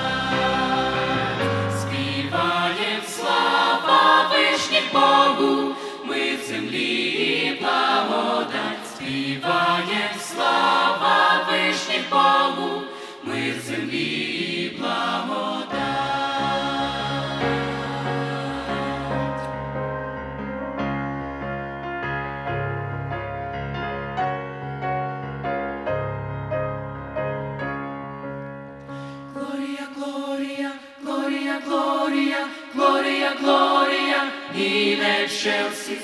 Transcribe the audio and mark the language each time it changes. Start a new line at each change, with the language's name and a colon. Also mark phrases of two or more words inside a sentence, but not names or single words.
Ukrainian: Співаєм слава вишній Богу, ми в землі благодать. Співаєм слава вишній Богу, ми в землі благодать.
Latin: Gloria, Gloria, Gloria, Gloria, Gloria, Gloria, in excelsis.